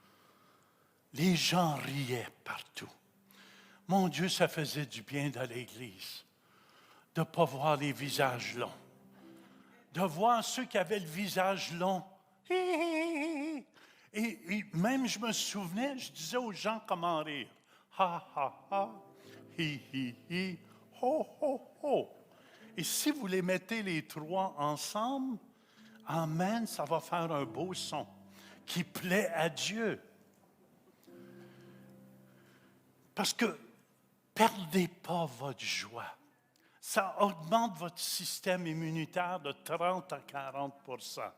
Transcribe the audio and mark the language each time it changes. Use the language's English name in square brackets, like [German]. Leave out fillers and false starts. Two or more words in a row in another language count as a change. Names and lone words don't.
[French] Les gens riaient partout. Mon Dieu, ça faisait du bien d'aller à l'Église, de ne pas voir les visages longs, de voir ceux qui avaient le visage long. Et même, je me souvenais, je disais aux gens comment rire. Ha, ha, ha, hi, hi, hi, ho, ho, ho. Et si vous les mettez les trois ensemble, amen, ça va faire un beau son qui plaît à Dieu. Parce que perdez pas votre joie. Ça augmente votre système immunitaire de 30 à 40 %.